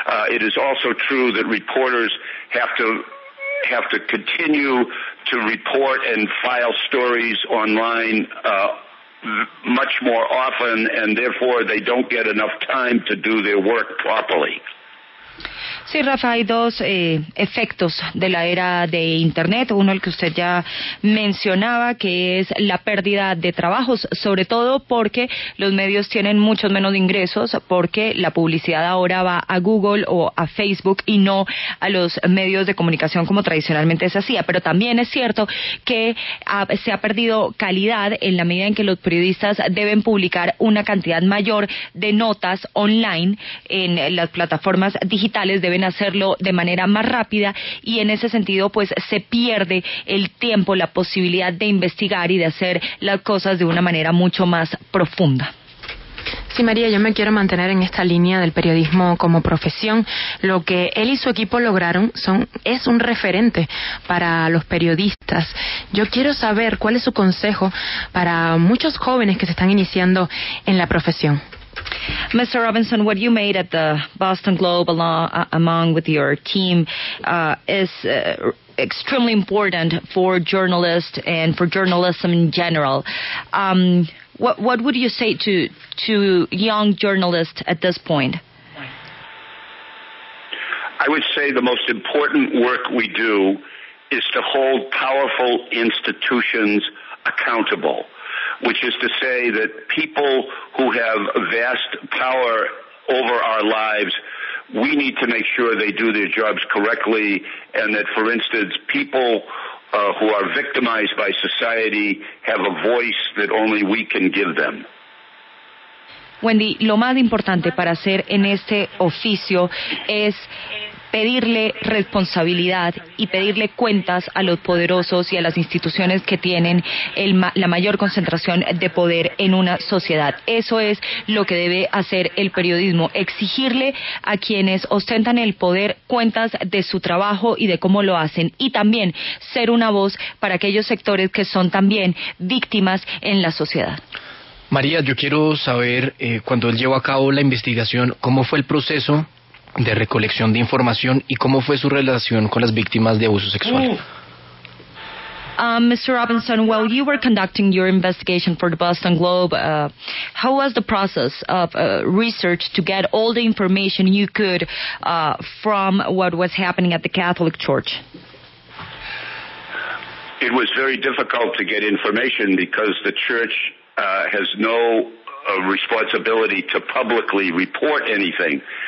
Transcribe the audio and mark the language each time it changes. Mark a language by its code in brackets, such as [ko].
[en] It is also true that reporters have to continue to report and file stories online much more often, and therefore they don't get enough time to do their work properly. [es] Sí, Rafa, hay dos efectos de la era de Internet. Uno, el que usted ya mencionaba, que es la pérdida de trabajos, sobre todo porque los medios tienen muchos menos ingresos, porque la publicidad ahora va a Google o a Facebook y no a los medios de comunicación como tradicionalmente se hacía. Pero también es cierto que se ha perdido calidad en la medida en que los periodistas deben publicar una cantidad mayor de notas online en las plataformas digitales, deben hacerlo de manera más rápida, y en ese sentido pues se pierde el tiempo, la posibilidad de investigar y de hacer las cosas de una manera mucho más profunda. Sí, María, yo me quiero mantener en esta línea del periodismo como profesión. Lo que él y su equipo lograron es un referente para los periodistas. Yo quiero saber cuál es su consejo para muchos jóvenes que se están iniciando en la profesión. [en] Mr. Robinson, what you made at the Boston Globe along with your team is extremely important for journalists and for journalism in general. What would you say to young journalists at this point? I would say the most important work we do is to hold powerful institutions accountable, which is to say that people who have vast power over our lives, we need to make sure they do their jobs correctly, and that, for instance, people who are victimized by society have a voice that only we can give them. [es] Wendy, lo más importante para hacer en este oficio es pedirle responsabilidad y pedirle cuentas a los poderosos y a las instituciones que tienen la mayor concentración de poder en una sociedad. Eso es lo que debe hacer el periodismo, exigirle a quienes ostentan el poder cuentas de su trabajo y de cómo lo hacen, y también ser una voz para aquellos sectores que son también víctimas en la sociedad. María, yo quiero saber, cuando él llevó a cabo la investigación, ¿cómo fue el proceso de recolección de información y cómo fue su relación con las víctimas de abuso sexual? [en] Mr. Robinson, while you were conducting your investigation for the Boston Globe, how was the process of research to get all the information you could from what was happening at the Catholic Church? It was very difficult to get information because the church has no responsibility to publicly report anything.